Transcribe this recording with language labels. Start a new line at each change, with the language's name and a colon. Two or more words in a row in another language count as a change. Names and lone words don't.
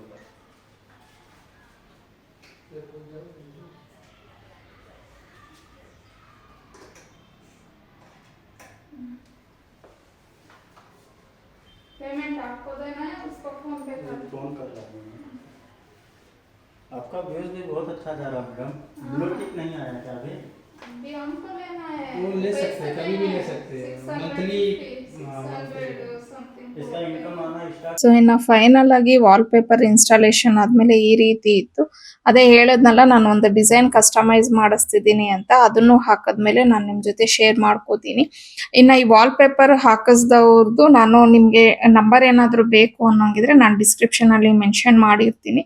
Hindi: पेमेंट आपको देना है, उसको फोन पे कर दो। फोन कर रहा हूँ। आपका व्यूज भी बहुत अच्छा जा रहा है मैडम।
English: blue tick
Hindi: नहीं आया क्या अभी? अभी हमको लेना है, वो ले सकते हैं, कभी भी ले सकते हैं। मंथली समथिंग इसका इनकम आना स्टार्ट।
Kannada: ಸೊ ಇನ್ನು ಫೈನಲ್ ಆಗಿ
English: wallpaper installation
Kannada: ಆದಮೇಲೆ ಈ ರೀತಿ ಇತ್ತು. ಅದೇ ಹೇಳದ್ನಲ್ಲ, ನಾನು ಒಂದು
English: design customise
Kannada: ಮಾಡಿಸ್ತಿದ್ದೀನಿ ಅಂತ, ಅದನ್ನು ಹಾಕಿದ್ಮೇಲೆ ನಾನು ನಿಮ್ಮ ಜೊತೆ ಶೇರ್ ಮಾಡ್ಕೋತೀನಿ. ಇನ್ನು ಈ ವಾಲ್ಪೇಪರ್ ಹಾಕಿಸ್ದವ್ರದ್ದು ನಾನು ನಿಮಗೆ ನಂಬರ್ ಏನಾದರೂ ಬೇಕು ಅನ್ನೋಂಗಿದ್ರೆ ನಾನು ಡಿಸ್ಕ್ರಿಪ್ಷನಲ್ಲಿ ಮೆನ್ಷನ್ ಮಾಡಿರ್ತೀನಿ.